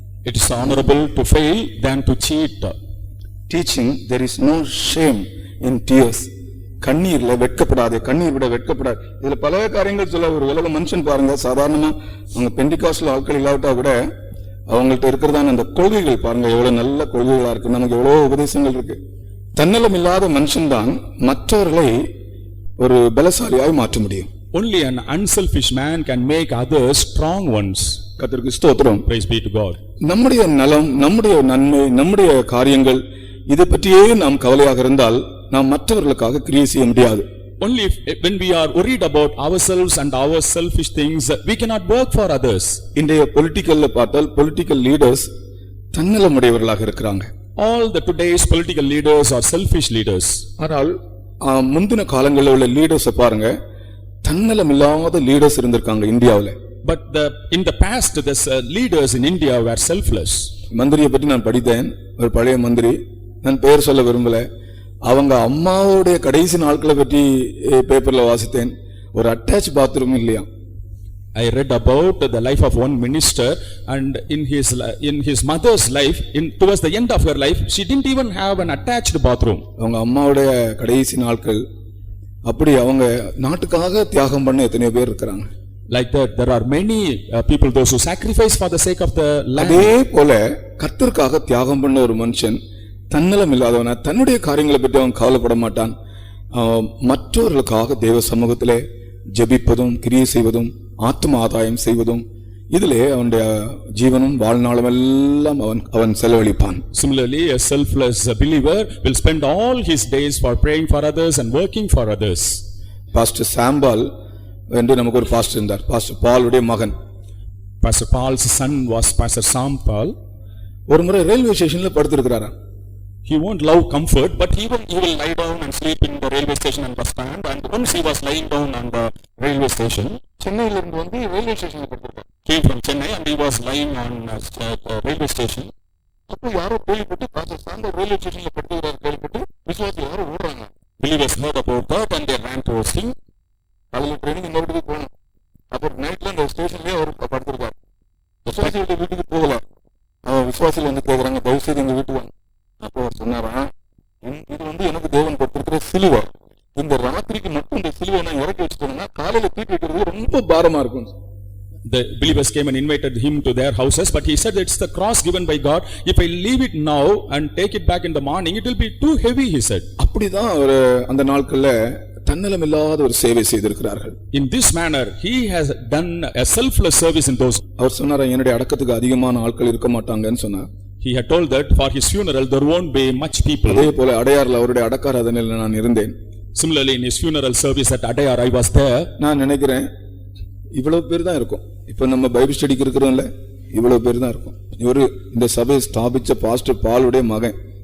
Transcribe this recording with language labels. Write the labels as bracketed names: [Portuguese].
[English] It is honorable to fail than to cheat. Teaching there is no shame in tears. [Tamil] கண்ணீர்ல வெட்கப்படாதே, கண்ணீர் விட வெட்கப்படாது. இதுல பல காரியங்கள் சொல்ல. ஒரு உலக மனுஷன் பாருங்க, சாதாரணமா அவங்க பெண்டிகாஸ்டல் ஆட்கள் இல்லாவிட்டா கூட அவங்கள்ட்ட இருக்கிறதான அந்த கொள்கைகள் பாருங்க, எவ்வளவு நல்ல கொள்கைகளா இருக்கு. நமக்கு எவ்வளவு உபதேசங்கள் இருக்கு. தன்னலம் இல்லாத மனுஷன் தான் மற்றவர்களை ஒரு பலசாலியாய் மாற்ற முடியும். [English] Only an unselfish man can make others strong ones. [Tamil] கர்த்தருக்கு ஸ்தோத்திரம். [English] Praise be to God. [Tamil] நம்முடைய நலம், நம்முடைய நன்மை, நம்முடைய காரியங்கள் இதை பற்றியே நாம் கவலையாக இருந்தால் நாம் மற்றவர்களுக்காக கிரியை செய்ய முடியாது. [English] Only when we are worried about ourselves and our selfish things, we cannot work for others. [Tamil] இன்றைய பொலிட்டிக்கல்ல பார்த்தால் பொலிட்டிக்கல் லீடர்ஸ் தன்னலமுடையவர்களாக இருக்கிறாங்க. [English] All the today's political leaders are selfish leaders. [Tamil] ஆனால் முந்தின காலங்களில் உள்ள லீடர்ஸை பாருங்க, தன்னலம் இல்லாத லீடர்ஸ் இருந்திருக்காங்க இந்தியாவில். [English] But in the past, the leaders in India were selfless. [Tamil] மந்திரியை பற்றி நான் படித்தேன். ஒரு பழைய மந்திரி, நான் பெயர் சொல்ல விரும்பல. அவங்க அம்மாவுடைய கடைசி நாட்களை பற்றி பேப்பர்ல வாசித்தேன். ஒரு அட்டாச் பாத்ரூம் இல்லையா. [English] I read about the life of one minister, and in his mother's life, towards the end of her life, she didn't even have an attached bathroom. [Tamil] அவங்க அம்மாவுடைய கடைசி நாட்கள் அப்படி அவங்க நாட்டுக்காக தியாகம் பண்ண எத்தனையோ பேர் இருக்கிறாங்க. [English] Like that, there are many people, those who sacrifice for the sake of the land. [Tamil] அதே போல கர்த்தருக்காக தியாகம் பண்ண ஒரு மனுஷன் தன்னலம் இல்லாதவனா, தன்னுடைய காரியங்களை பற்றி அவன் கவலைப்பட மாட்டான். மற்றவர்களுக்காக தேவ சமூகத்திலே ஜெபிப்பதும் கிரியை செய்வதும் ஆத்ம ஆதாயம் செய்வதும் இதிலே அவனுடைய ஜீவனும் வாழ்நாளும் எல்லாம் அவன் செலவழிப்பான். [English] Similarly, a selfless believer will spend all his days for praying for others and working for others. [Tamil] Pastor Sambhal என்று நமக்கு ஒரு பாஸ்டர் இருந்தார். பாஸ்டர் பாலுடைய மகன். [English] Pastor Paul's son was Pastor Sam Paul. [Tamil] ஒரு முறை ரயில்வே ஸ்டேஷன்ல படுத்திருக்கிறாரா. [English] He won't love comfort, but even he will lie down and sleep in the railway station and bus stand. And once he was lying down on the railway station, [Tamil] சென்னையில இருந்து வந்து railway ஸ்டேஷன்ல படுத்திருக்கார். [English] came from Chennai and he was lying on railway station. [Tamil] அப்போ யாரோ கேள்விப்பட்டு pastor Sambhal railway ஸ்டேஷன்ல படுத்திருக்கிறார் கேள்விப்பட்டு விசுவாசிகள் யாரோ ஓடுறாங்க. [English] Believers heard about that and they ran towards him. [Tamil] அதுல ட்ரெயினிங் இந்த வீட்டுக்கு போகணும். அப்போ நைட்ல அந்த ஸ்டேஷன்லயே அவர் படுத்திருக்கார். விசுவாசிகளுடைய வீட்டுக்கு போகல. விசுவாசிகள் வந்து கேட்கறாங்க, தயவு செய்து எங்க வீட்டுக்கு வாங்க. அப்போ அவர் சொன்னாரா, இது வந்து எனக்கு தேவன் கொடுத்திருக்கிற சிலுவை. இந்த ராத்திரிக்கு மட்டும் இந்த சிலுவை நான் இறக்கி வச்சுட்டேன்னா காலையில தூக்கி வைக்கிறது ரொம்ப பாரமா இருக்கும். [English] The believers came and invited him to their houses, but he said it's the cross given by God. If I leave it now and take it back in the morning, it will be too heavy, he said. [Tamil] அப்படிதான் அவர் அந்த நாட்கள்ல தன்னலம் இல்லாத ஒரு சேவை செய்திருக்கிறார்கள். [English] In this manner, he has done a selfless service in those. [Tamil] அவர் சொன்னாரா, என்னுடைய அடக்கத்துக்கு அதிகமான ஆட்கள் இருக்க மாட்டாங்கன்னு சொன்னார். [English] He had told that for his funeral there won't be much people. [Tamil] அதே போல அடையார்ல அவருடைய அடக்காராதனையில நான் இருந்தேன். [English] Similarly, in his funeral service at Adayar, I was there. [Tamil] நான் நினைக்கிறேன் இவ்வளவு பேர் தான் இருக்கும். இப்ப நம்ம பைபிள் ஸ்டடிக்கு இருக்கிறோம்ல, இவ்வளவு பேர் தான் இருக்கும். இந்த சபையை ஸ்தாபிச்ச பாஸ்டர் பாலுடைய மகன்.